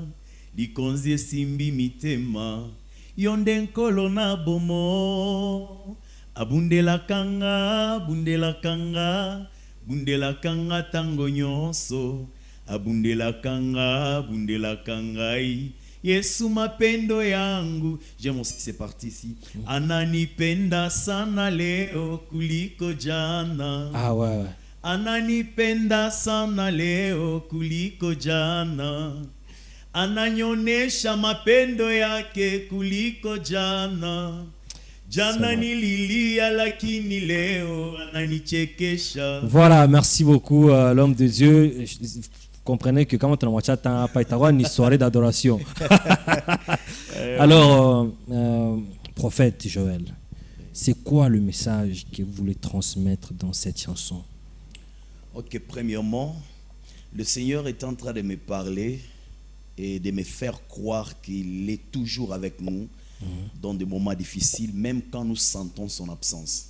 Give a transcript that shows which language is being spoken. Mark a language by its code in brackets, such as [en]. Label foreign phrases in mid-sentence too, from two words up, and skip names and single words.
[ln] Likonzi esimbi mitema yonde nkolo na bomo abundela kanga tango nyonso abundela kangai Yesu mapendo yangu. [fr] J'aime aussi, c'est parti ici. [sw] Ananipenda sana leo kuliko jana. Ananipenda sana leo kuliko jana. Ananyonesha mapendo yake kuliko jana. Jana nililia lakini leo ananichekesha. [fr] Voilà, merci beaucoup l'homme de Dieu. Comprenez que quand on a pas une soirée d'adoration. Alors, prophète Joël, c'est quoi le message que vous voulez transmettre dans cette chanson? Ok, premièrement, le Seigneur est en train de me parler et de me faire croire qu'il est toujours avec nous dans des moments difficiles, même quand nous sentons son absence.